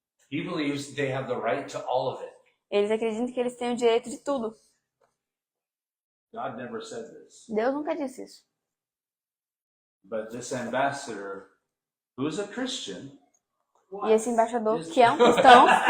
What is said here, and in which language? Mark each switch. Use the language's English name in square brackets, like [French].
[English] He believes they have the right to all of it. [Portuguese] Eles acreditam que eles têm o direito de tudo. [English] God never said this. [Portuguese] Deus nunca disse isso. [English] But this ambassador, who is a Christian, [Portuguese] E esse embaixador, que é um cristão,